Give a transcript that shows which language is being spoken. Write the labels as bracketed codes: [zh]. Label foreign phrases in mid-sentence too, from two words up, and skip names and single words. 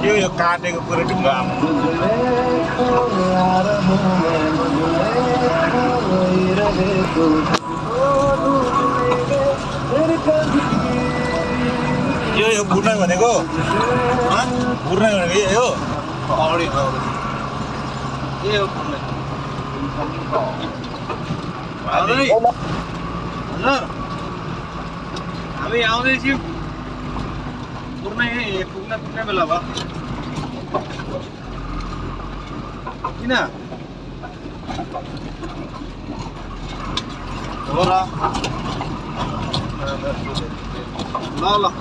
[ne] यो काटेको पुरै ढुङ्गा [hi] तुझमें खोया रहूं मैं, मुझमें खोई रहे तू, तुझको ढूंढ लेंगे फिर कभी। [ne] यो बुढ्नै भनेको बुढ्नै भनेको यो अगाडि के हो पुग्ने? हजुर हामी आउँदैछौँ पुग्ने बेला भयो किन हो र ल